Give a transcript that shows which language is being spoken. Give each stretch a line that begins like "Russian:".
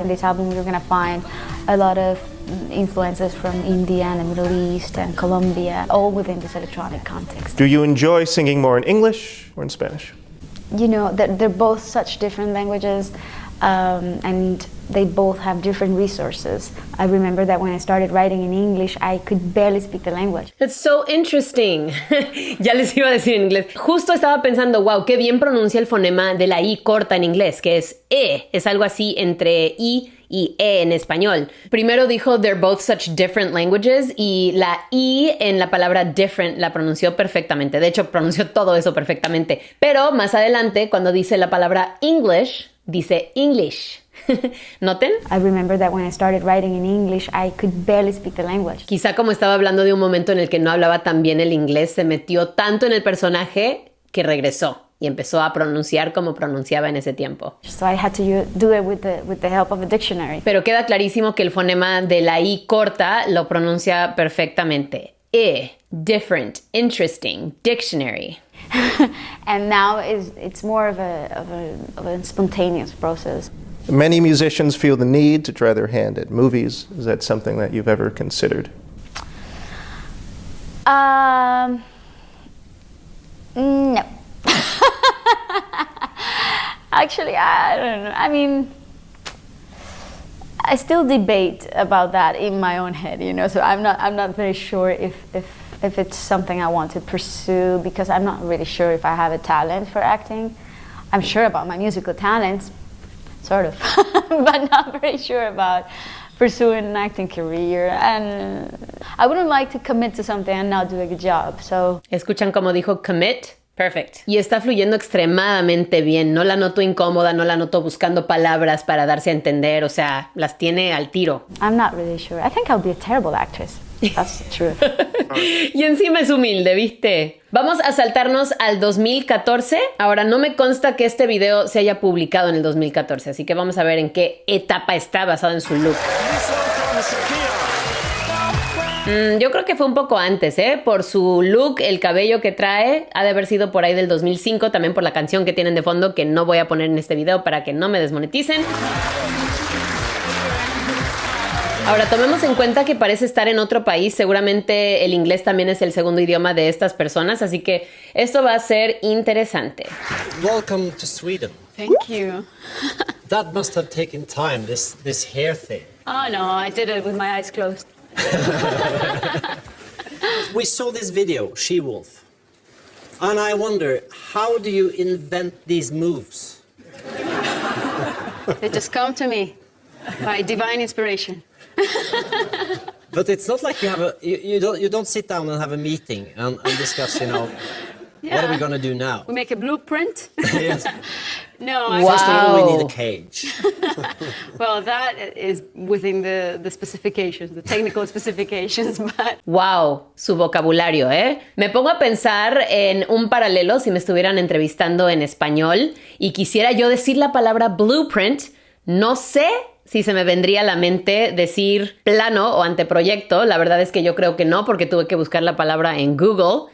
English: In this album, you're going to find a lot of influences from India and the Middle East and Colombia, all within this electronic context. Do you enjoy singing more in English or in Spanish? They're both such different languages, and they both have different resources. I remember that when I started writing in English, I could barely speak the language. It's so interesting.
Spanish: Ya les iba a decir en inglés. Justo estaba pensando, wow, qué bien pronuncia el fonema de la I corta en inglés, que es E. Es algo así entre I y E en español. Primero dijo
English: they're both such different languages
Spanish: y la I en la palabra different la pronunció perfectamente. De hecho, pronunció todo eso perfectamente. Pero más adelante, cuando dice la palabra English, dice English. ¿Noten?
English: I remember that when I started writing in English, I could barely speak the language.
Spanish: Quizá como estaba hablando de un momento en el que no hablaba tan bien el inglés, se metió tanto en el personaje que regresó y empezó a pronunciar como pronunciaba en ese tiempo.
English: So I had to do it with the help of a dictionary.
Spanish: Pero queda clarísimo que el fonema de la I corta lo pronuncia perfectamente.
English: Different, interesting, dictionary. And now it's more of a spontaneous process. Many musicians feel the need to try their hand at movies. Is that something that you've ever considered? No. Actually, I don't know. I mean, I still debate about that in my own head, so I'm not very sure if it's something I want to pursue, because I'm not really sure if I have a talent for acting. I'm sure about my musical talents, sort of, but not very sure about pursuing an acting career. And I wouldn't like to commit to something and not do a good job, so.
Spanish: ¿Escuchan cómo dijo commit?
English: Perfect.
Spanish: Y está fluyendo extremadamente bien. No la noto incómoda, no la noto buscando palabras para darse a entender. O sea, las tiene al tiro.
English: I'm not really sure. I think I'll be a terrible actress. That's the truth.
Spanish: Y encima es humilde, ¿viste? Vamos a saltarnos al 2014. Ahora, no me consta que este video se haya publicado en el 2014, así que vamos a ver en qué etapa está basado en su look. Yo creo que fue un poco antes, por su look, el cabello que trae, ha de haber sido por ahí del 2005, también por la canción que tienen de fondo, que no voy a poner en este video para que no me desmoneticen. Ahora, tomemos en cuenta que parece estar en otro país. Seguramente el inglés también es el segundo idioma de estas personas, así que esto va a ser interesante.
English: Welcome to Sweden. Thank you. That must have taken time, this hair thing. Oh no, I did it with my eyes closed. We saw this video, She-Wolf, and I wonder, how do you invent these moves? They just come to me by divine inspiration. But it's not like you have you don't sit down and have a meeting and discuss, what are we going to do now? We make a blueprint. Yes. No, First of all, we need a cage. well, that is within the specifications, the technical specifications, but...
Spanish: Wow, su vocabulario, ¿eh? Me pongo a pensar en un paralelo si me estuvieran entrevistando en español y quisiera yo decir la palabra blueprint. No sé si se me vendría a la mente decir plano o anteproyecto. La verdad es que yo creo que no, porque tuve que buscar la palabra en Google.